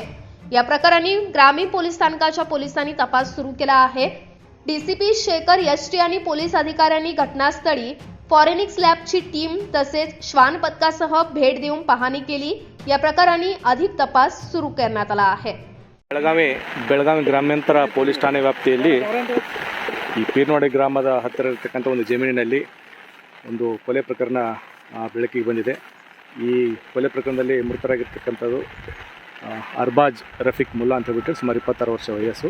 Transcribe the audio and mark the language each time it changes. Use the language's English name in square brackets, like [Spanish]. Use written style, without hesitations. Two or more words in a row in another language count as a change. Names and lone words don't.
[Marathi] या प्रकरणी ग्रामीण पोलीस स्थानकाच्या पोलिसांनी तपास सुरू केला आहे। डीसीपी शेखर एसटी आणि पोलीस अधिकाऱ्यांनी घटनास्थळी फॉरेनिक्स लॅबची टीम तसेच श्वान पथकासह भेट देऊन पाहणी केली। या प्रकरणी अधिक तपास सुरू करण्यात आला आहे। [Kannada] ಬೆಳಗಾವಿ ಗ್ರಾಮಾಂತರ ಪೊಲೀಸ್ ಠಾಣೆ ವ್ಯಾಪ್ತಿಯಲ್ಲಿ ಈ ಪೀರ್ನವಾಡಿ ಗ್ರಾಮದ ಹತ್ತಿರ ಇರತಕ್ಕಂಥ ಒಂದು ಜಮೀನಿನಲ್ಲಿ ಒಂದು ಕೊಲೆ ಪ್ರಕರಣ ಬೆಳಕಿಗೆ ಬಂದಿದೆ। ಈ ಕೊಲೆ ಪ್ರಕರಣದಲ್ಲಿ ಮೃತರಾಗಿರ್ತಕ್ಕಂಥದ್ದು ಅರ್ಬಾಜ್ ರಫೀಕ್ ಮುಲ್ಲಾ ಅಂತ ಹೇಳ್ಬಿಟ್ಟು ಸುಮಾರು 26 ವರ್ಷ ವಯಸ್ಸು।